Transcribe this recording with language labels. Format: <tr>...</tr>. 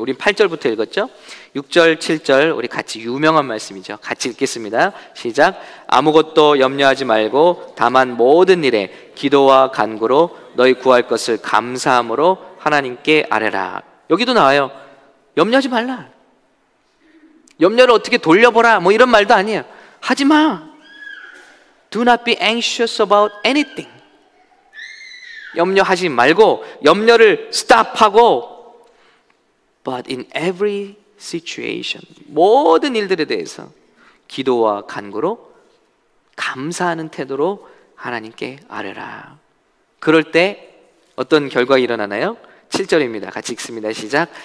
<ko>우린 8절부터 읽었죠? 6절, 7절 우리 같이 유명한 말씀이죠. 같이 읽겠습니다. 시작. 아무것도 염려하지 말고 다만 모든 일에 기도와 간구로 너희 구할 것을 감사함으로 하나님께 아뢰라. 여기도 나와요. 염려하지 말라. 염려를 어떻게 돌려보라 뭐 이런 말도 아니에요. 하지 마.</ko> <en>Do not be anxious about anything.</en> <ko>염려하지 말고 염려를 stop하고</ko> <en>But in every situation,</en> <ko>모든 일들에 대해서 기도와 간구로 감사하는 태도로 하나님께 아뢰라. 그럴 때 어떤 결과가 일어나나요? 7절입니다. 같이 읽습니다. 시작.</ko>